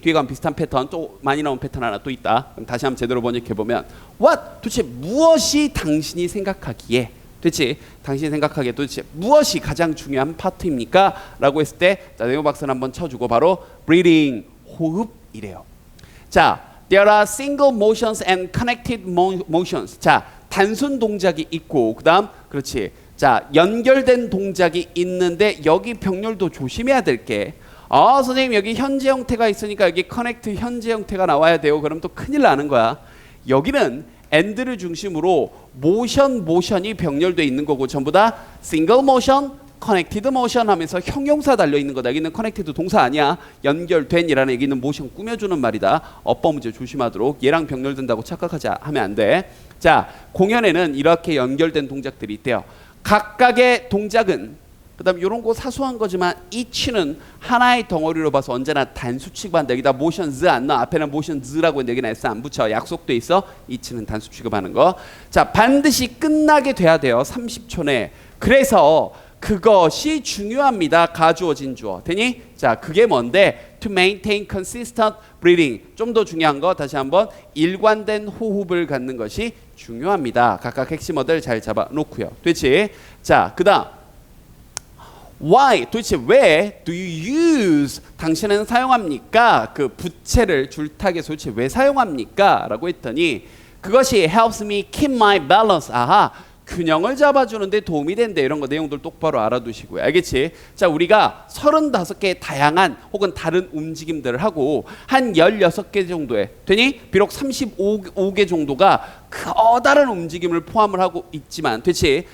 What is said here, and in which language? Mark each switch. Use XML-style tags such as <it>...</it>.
<ko>뒤에 가면 비슷한 패턴, 또 많이 나온 패턴 하나 또 있다. 그럼 다시 한번 제대로 번역해 보면 what, 도대체 무엇이 당신이 생각하기에, 됐지? 당신이 생각하기에 도대체 무엇이 가장 중요한 파트입니까? 라고 했을 때, 자, 네오 박사는 한번 쳐주고 바로 breathing, 호흡이래요.</ko> <en>자, there are single motions and connected motions.</en> <ko>자, 단순 동작이 있고, 그다음 그렇지. 자, 연결된 동작이 있는데 여기 병렬도 조심해야 될 게, 선생님 여기 현재 형태가 있으니까 여기 connect 현재 형태가 나와야 돼요. 그럼 또 큰일 나는 거야. 여기는 and를 중심으로 모션이 병렬돼 있는 거고, 전부 다</ko> <en>single motion, connected motion</en> <ko>하면서 형용사 달려 있는 거다. 여기는 connected 동사 아니야. 연결된이라는 얘기는 모션 꾸며주는 말이다. 어법 문제 조심하도록. 얘랑 병렬된다고 착각하지 하면 안 돼. 자, 공연에는 이렇게 연결된 동작들이 있대요. 각각의 동작은 그다음 이런 거 사소한 거지만 each는 하나의 덩어리로 봐서 언제나 단수 취급한다. 여기다 motion z 안 넣어. 앞에는 motion z라고 했는데 여기는 s 안 붙여. 약속돼 있어. each는 단수 취급하는 거. 자, 반드시 끝나게 돼야 돼요. 30초 내에. 그래서 그것이 중요합니다. 가주어진 주어. 되니? 자, 그게 뭔데?</ko> <en>To maintain consistent breathing.</en> <ko>좀 더 중요한 거 다시 한번 일관된 호흡을 갖는 것이 중요합니다. 각각 핵심어들 잘 잡아 놓고요. 됐지? 자, 그다음 Why? 도대체 왜</ko> <en>do you use?</en> <ko>당신은 사용합니까? 그 부채를 줄타기에서 도대체 왜 사용합니까? 라고 했더니 그것이</ko> <en>helps me keep my balance.</en> <ko>아하, 균형을 잡아주는데 도움이 된대. 이런 거 내용들 똑바로 알아두시고요. 알겠지? 자, 우리가 35개의 다양한 혹은 다른 움직임들을 하고 한 16개 정도의 되니? 비록 35개 정도가 커다란 움직임을 포함을 하고 있지만 됐지?</ko>